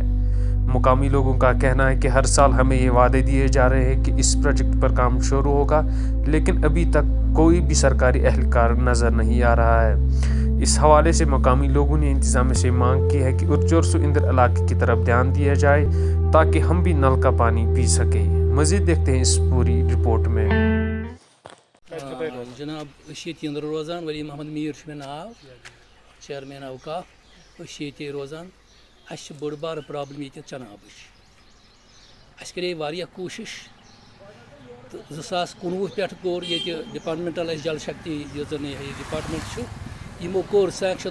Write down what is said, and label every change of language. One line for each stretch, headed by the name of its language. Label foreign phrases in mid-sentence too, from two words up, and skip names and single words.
Urdu: مقامی لوگوں کا کہنا ہے کہ ہر سال ہمیں یہ وعدے دیے جا رہے ہیں کہ اس پروجیکٹ پر کام شروع ہوگا، لیکن ابھی تک کوئی بھی سرکاری اہلکار نظر نہیں آ رہا ہے۔ اس حوالے سے مقامی لوگوں نے انتظامیہ سے مانگ کی ہے کہ ارچرسو اندر علاقے کی طرف دھیان دیا جائے تاکہ ہم بھی نل کا پانی پی سکیں۔ مزید دیکھتے ہیں اس پوری رپورٹ میں۔
Kashmiri: جناب ییٚتہِ اندر روزان ولی محمد میٖر چھُ مےٚ ناو، چیئرمین اوقاف۔ ییٚتہِ روزان، اَسہِ چھِ بٔڑ بارٕ پرابلم ییٚتہِ چنابٕچ۔ اَسہِ کَرے واریاہ کوٗشِش تہٕ 2019 پٮ۪ٹھ کوٚر ییٚتہِ ڈپارٹمنٹل اَسہِ جل شکتی یُس زن یہِ ڈپارٹمنٹ چھُ یِمو کوٚر سینکشن،